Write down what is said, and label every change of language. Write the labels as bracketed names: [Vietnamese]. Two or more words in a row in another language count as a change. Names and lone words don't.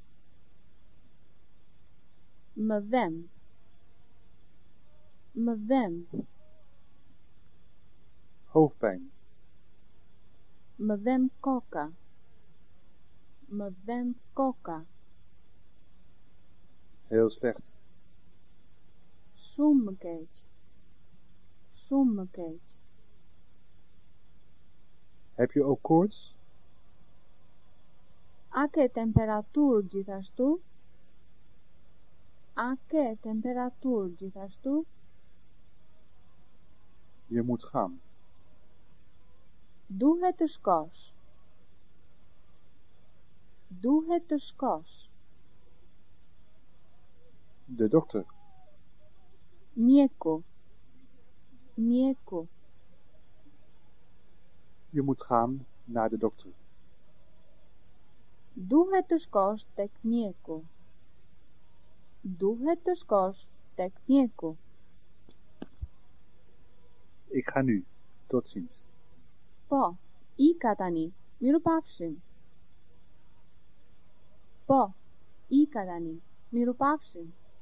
[Albanian] Më dhem. Më dhem. [Dutch] Hoofdpijn. [Albanian] Më dhem koka. Më dhem koka. [Dutch] Heel slecht. [Albanian] Shumë më keq. Shumë më keq. [Dutch] Heb je ook koorts? [Albanian] A ke temperaturë gjithashtu? A ke temperaturë gjithashtu? [Dutch] Je moet gaan. [Albanian] Duhet të shkosh. Duhet të shkosh. [Dutch] De dokter. [Albanian] Mjeku. Mjeku. [Dutch] Je moet gaan naar de dokter. [Albanian] Duhet të shkosh tek mjeku. Duhet të shkosh tek mjeku. [Dutch] Ik ga nu. Tot ziens. [Albanian] Po, ika tani. Mirupafshim. Po, ika tani. Mirupafshim.